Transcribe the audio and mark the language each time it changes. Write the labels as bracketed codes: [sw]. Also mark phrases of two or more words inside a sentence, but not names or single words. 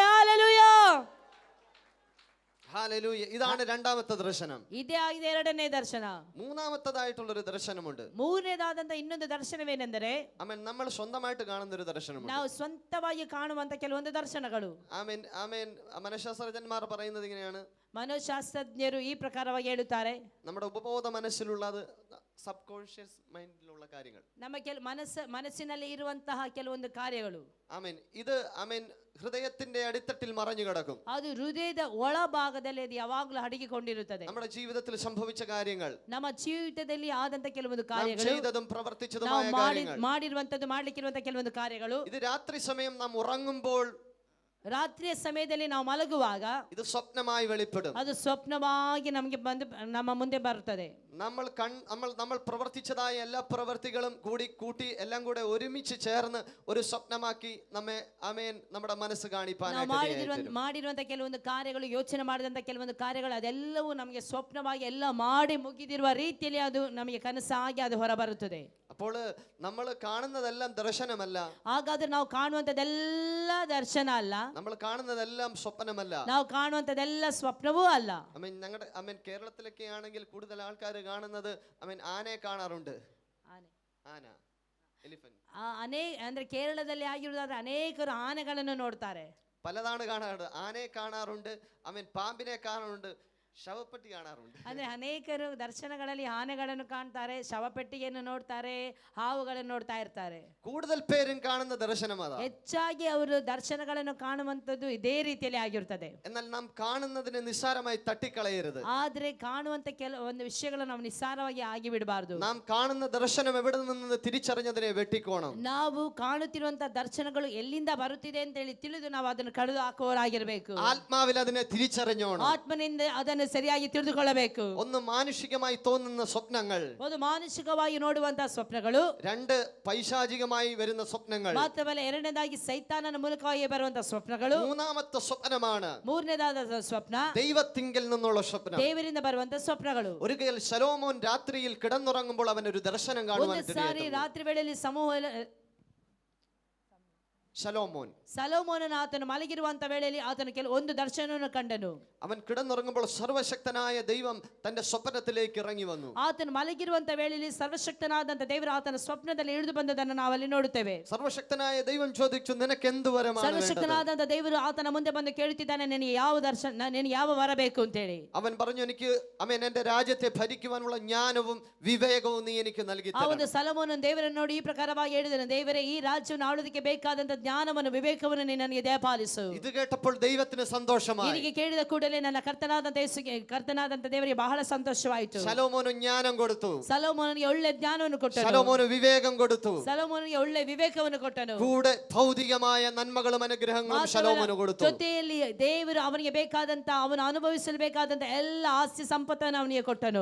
[kn] ಹಲ್ಲೆಲೂಯಾ. [ml] ഹല്ലേലൂയ. ഇതാണ് രണ്ടാമത്തെ ദർശനം. [kn] ಇದೇ ಆಗಿದೆ ಎರಡನೇ ದರ್ಶನ. [ml] മൂന്നാമത്തേതായിട്ടുള്ളൊരു ദർശനമുണ്ട്. [kn] ಮೂರನೇದಾದಂತ ಇನ್ನೊಂದು ದರ್ಶನವೇನೆಂದರೆ [ml] ആമേൻ നമ്മൾ സ്വന്തമായിട്ട് കാണുന്ന ഒരു ദർശനമുണ്ട്. [kn] ನಾವು ಸ್ವಂತವಾಗಿ ಕಾಣುವಂತ ಕೆಲವೊಂದು ದರ್ಶನಗಳು. [ml] ആമേൻ ആമേൻ. മനഃശാസ്ത്രജ്ഞന്മാർ പറയുന്നത് ഇങ്ങനെയാണ്. [kn] ಮನೋಶಾಸ್ತ್ರಜ್ಞರು ಈ ಪ್ರಕಾರವಾಗಿ ಹೇಳುತ್ತಾರೆ. [ml] നമ്മുടെ ഉപബോധ മനസ്സിലുള്ളത് [en] sub conscious [ml] മൈൻഡിലുള്ള കാര്യങ്ങൾ. [kn] ನಮ್ಮ ಮನಸ್ಸಿನಲ್ಲಿ ಇರುವಂತಹ ಕೆಲವೊಂದು ಕಾರ್ಯಗಳು. [ml] ആമേൻ. ഇത് ആമേൻ ഹൃദയത്തിന്റെ അടിത്തട്ടിൽ മറഞ്ഞു കിടക്കും. [kn] ಅದು ಹೃದಯದ ಒಳಭಾಗದಲ್ಲಿ ಅದು ಯಾವಾಗಲೂ ಅಡಗಿಕೊಂಡಿರುತ್ತದೆ. [ml] നമ്മുടെ ജീവിതത്തിൽ സംഭവിച്ച കാര്യങ്ങൾ, [kn] ನಮ್ಮ ಜೀವಿತದಲ್ಲಿ ಆದಂತ ಕೆಲವೊಂದು ಕಾರ್ಯಗಳು, [ml] ചെയ്തതും പ്രവർത്തിച്ചതുമായ കാര്യങ്ങൾ, [kn] ಮಾಡಿರುವಂತದ್ದು ಮಾಡಲಿಕ್ಕಿರುವಂತ ಕೆಲವೊಂದು ಕಾರ್ಯಗಳು. [ml] ഇത് രാത്രി സമയം നാം ഉറങ്ങുമ്പോൾ, [kn] ರಾತ್ರಿಯ ಸಮಯದಲ್ಲಿ ನಾವು ಮಲಗುವಾಗ [ml] ഇത് സ്വപ്നമായി വെളിപ്പെടും. [kn] ಅದು ಸ್ವಪ್ನವಾಗಿ ನಮಗೆ ಬಂದು ನಮ್ಮ ಮುಂದೆ ಬರುತ್ತದೆ. [ml] നമ്മൾ പ്രവർത്തിച്ചതായ എല്ലാ പ്രവർത്തികളും കൂട്ടി എല്ലാം കൂടെ ഒരുമിച്ച് ചേർന്ന് ഒരു സ്വപ്നമാക്കി നമ്മെ ആമേൻ നമ്മുടെ മനസ്സ് കാണിപ്പാനായിട്ട് [kn] ಮಾಡಿರುವಂತ ಕೆಲವೊಂದು ಕಾರ್ಯಗಳು, ಯೋಚನೆ ಮಾಡಿದಂತ ಕೆಲವೊಂದು ಕಾರ್ಯಗಳು ಅದೆಲ್ಲವೂ ನಮಗೆ ಸ್ವಪ್ನವಾಗಿ ಎಲ್ಲ ಮಾಡಿ ಮುಗಿದಿರುವ ರೀತಿಯಲ್ಲಿ ಅದು ನಮಗೆ ಕನಸಾಗಿ ಅದು ಹೊರಬರುತ್ತದೆ. [ml] അപ്പോൾ നമ്മൾ കാണുന്നതെല്ലാം ദർശനമല്ല. [kn] ಹಾಗಾದ್ರೆ ನಾವು ಕಾಣುವಂತದೆಲ್ಲ ದರ್ಶನ ಅಲ್ಲ. [ml] നമ്മൾ കാണുന്നതെല്ലാം സ്വപ്നമല്ല. [kn] ನಾವು ಕಾಣುವಂತದೆಲ್ಲ ಸ್ವಪ್ನವೂ ಅಲ್ಲ. [ml] ഞങ്ങളുടെ കേരളത്തിലൊക്കെ ആണെങ്കിൽ കൂടുതൽ ആൾക്കാർ കാണുന്നത് ആനയെ കാണാറുണ്ട്. ആന, എലിഫന്റ്. [kn] ಅಂದ್ರೆ ಕೇರಳದಲ್ಲಿ ಆಗಿರುವುದಾದ್ರೆ ಅನೇಕರು ಆನೆಗಳನ್ನು ನೋಡ್ತಾರೆ. [ml] പലതാണ് കാണാറുണ്ട്. ആനയെ കാണാറുണ്ട്, പാമ്പിനെ കാണാറുണ്ട്. ശവപ്പെട്ടി കാണാറുണ്ട്. [kn] ಅಂದ್ರೆ ಅನೇಕರು ದರ್ಶನಗಳಲ್ಲಿ ಆನೆಗಳನ್ನು ಕಾಣ್ತಾರೆ, ಶವಪೆಟ್ಟಿಗೆಯನ್ನು ನೋಡ್ತಾರೆ, ಹಾವುಗಳನ್ನು ನೋಡ್ತಾ ಇರ್ತಾರೆ. [ml] കൂടുതൽ പേരും കാണുന്ന ദർശനം അതാ. [kn] ಹೆಚ್ಚಾಗಿ ಅವರು ದರ್ಶನಗಳನ್ನು ಕಾಣುವಂತದ್ದು ಇದೇ ರೀತಿಯಲ್ಲಿ ಆಗಿರುತ್ತದೆ. [ml] എന്നാൽ നാം കാണുന്നതിനെ നിസ്സാരമായി തട്ടിക്കളയരുത്. [kn] ಆದ್ರೆ ಕಾಣುವಂತ ಒಂದು ವಿಷಯಗಳನ್ನು ನಾವು ನಿಸ್ಸಾರವಾಗಿ ಆಗಿ ಬಿಡಬಾರದು. [ml] നാം കാണുന്ന ദർശനം എവിടെ നിന്ന് തിരിച്ചറിഞ്ഞതിനെ വെട്ടിക്കോണം. [kn] ನಾವು ಕಾಣುತ್ತಿರುವಂತ ದರ್ಶನಗಳು ಎಲ್ಲಿಂದ ಬರುತ್ತಿದೆ ಅಂತ ಹೇಳಿ ತಿಳಿದು ನಾವು ಅದನ್ನು ಕಡಿದು ಹಾಕುವವರಾಗಿರಬೇಕು. [ml] ആത്മാവിൽ അതിനെ തിരിച്ചറിഞ്ഞോണം. [kn] ಆತ್ಮನಿಂದ ಅದನ್ನು ಸರಿಯಾಗಿ ತಿಳಿದುಕೊಳ್ಳಬೇಕು. [ml] ഒന്ന് മാനുഷികമായി തോന്നുന്ന സ്വപ്നങ്ങൾ, [kn] ಒಂದು ಮಾನಸಿಕವಾಗಿ ನೋಡುವಂತಹ ಸ್ವಪ್ನಗಳು, [ml] രണ്ട് പൈശാചികമായി വരുന്ന സ്വപ്നങ്ങൾ, [kn] ಮಾತ್ರವಲ್ಲ ಎರಡನೇದಾಗಿ ಸೈತಾನನ ಮೂಲಕವಾಗಿ ಬರುವಂತಹ ಸ್ವಪ್ನಗಳು, [ml] മൂന്നാമത്തെ സ്വപ്നമാണ് [kn] ಮೂರನೇದಾದ ಸ್ವಪ್ನ [ml] ദൈവത്തിങ്കൽ നിന്നുള്ള സ്വപ്നം. [kn] ದೇವರಿಂದ ಬರುವಂತಹ ಸ್ವಪ್ನಗಳು. [ml] ഒരിക്കൽ ശലോമോൻ രാത്രിയിൽ കിടന്നുറങ്ങുമ്പോൾ അവൻ ഒരു ദർശനം [kn] ಒಂದು [ml] കാണുവാൻ [kn] ಸಾರಿ ರಾತ್ರಿ ವೇಳೆಯಲ್ಲಿ ಸಲೋಮೋನನ ಆತನು ಮಲಗಿರುವಂತ ವೇಳೆಯಲ್ಲಿ ಆತನು ಒಂದು ದರ್ಶನವನ್ನು ಕಂಡನು. [ml] അവൻ കിടന്നുറങ്ങുമ്പോൾ സർവശക്തനായ ദൈവം തന്റെ സ്വപ്നത്തിലേക്ക് ഇറങ്ങി വന്നു. [kn] ಆತನು ಮಲಗಿರುವಂತ ವೇಳೆಯಲ್ಲಿ ಸರ್ವಶಕ್ತನಾದಂತ ದೇವರು ಆತನ ಸ್ವಪ್ನದಲ್ಲಿ ಇಳಿದು ಬಂದದನ್ನು ನಾವಲ್ಲಿ ನೋಡುತ್ತೇವೆ. [ml] സർവശക്തനായ ദൈവം ചോദിച്ചു, നിനക്ക് എന്ത് വരമാണ് വേണ്ടത്? [kn] ಸರ್ವಶಕ್ತನಾದಂತ ದೇವರು ಆತನ ಮುಂದೆ ಬಂದು ಕೇಳುತ್ತಿದ್ದಾನೆ, ನಿನಗೆ ಯಾವ ದರ್ಶನ, ನಿನಗೆ ಯಾವ ವರ ಬೇಕು ಅಂತ ಹೇಳಿ. [ml] അവൻ പറഞ്ഞു, എനിക്ക് എന്റെ രാജ്യത്തെ ഭരിക്കുവാനുള്ള ജ്ഞാനവും വിവേകവും നീ എനിക്ക് നൽകി [kn] ಆ ಒಂದು ಸಲೋಮೋನನು ದೇವರನ್ನು ನೋಡಿ ಈ ಪ್ರಕಾರವಾಗಿ ಹೇಳಿದನು, ದೇವರೇ ಈ ರಾಜ್ಯವನ್ನು ಆಳುವುದಕ್ಕೆ ಬೇಕಾದಂತ ಜ್ಞಾನವನ್ನು ವಿವೇಕವನ್ನು ನೀನು ನನಗೆ ದಯಪಾಲಿಸು. [ml] ഇത് കേട്ടപ്പോൾ ദൈവത്തിന് സന്തോഷമായി. [kn] ಹೀಗೆ ಕೇಳಿದ ಕೂಡಲೇ ನನ್ನ ಕರ್ತನಾದಂತ ದೇವರಿಗೆ ಬಹಳ ಸಂತೋಷವಾಯಿತು. [ml] ശലോമോന് ജ്ഞാനം കൊടുത്തു. [kn] ಸಲೋಮೋನನಿಗೆ ಒಳ್ಳೆ ಜ್ಞಾನವನ್ನು ಕೊಟ್ಟನು. [ml] ശലോമോന് വിവേകം കൊടുത്തു. [kn] ಸಲೋಮೋನನಿಗೆ ಒಳ್ಳೆ ವಿವೇಕವನ್ನು ಕೊಟ್ಟನು. [ml] കൂടെ ഭൗതികമായ നന്മകളും അനുഗ്രഹങ്ങളും ശലോമോന് കൊടുത്തു. [kn] ಜೊತೆಯಲ್ಲಿ ದೇವರು ಅವನಿಗೆ ಬೇಕಾದಂತ, ಅವನು ಅನುಭವಿಸಲು ಬೇಕಾದಂತ ಎಲ್ಲ ಆಸ್ತಿ ಸಂಪತ್ತನ್ನು ಅವನಿಗೆ ಕೊಟ್ಟನು.